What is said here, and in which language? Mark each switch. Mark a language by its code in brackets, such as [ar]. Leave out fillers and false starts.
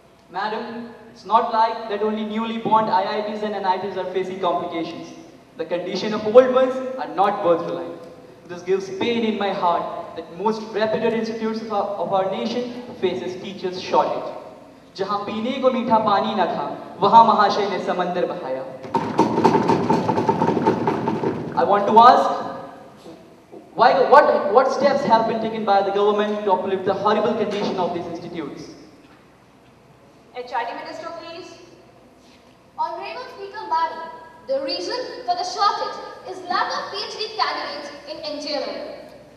[en] Madam, it's not like that only newly born IITs and NITs are facing complications. The condition of old ones are not worth relying. This gives pain in my heart that most reputed institutes of our nation faces teachers shortage. [hi] जहाँ पीने को मीठा पानी न था, वहाँ महाशय ने समंदर बहाया. [en] I want to ask, what steps have been taken by the government to uplift the horrible condition of these institutes? HRD Minister, please. Honorable Speaker Madam, the reason for the shortage is lack of PhD candidates in engineering.